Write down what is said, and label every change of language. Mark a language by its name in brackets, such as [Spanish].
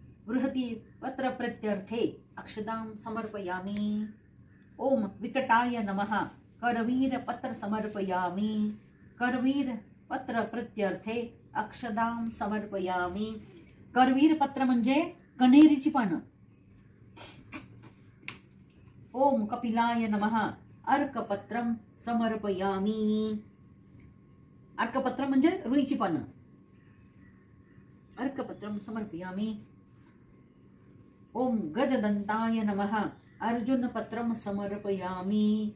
[Sanskrit] बृहती पत्र प्रत्यर्थे अक्षदां समर्पयामि। ओम विकटाय नमः करवीर पत्र समर्पयामि। करवीर पत्र प्रत्यर्थे अक्षदां समर्पयामि। [Marathi] करवीर पत्र म्हणजे कण्हेरीची पानं। [Sanskrit] ओम कपिलाय नमः अर्कपत्रं समर्पयामि। [Marathi] अर्कपत्र म्हणजे रुईची पानं। [Sanskrit] अर्कपत्रं समर्पयामि। ओम गजदंताय नमः अर्जुनपत्रं समर्पयामि।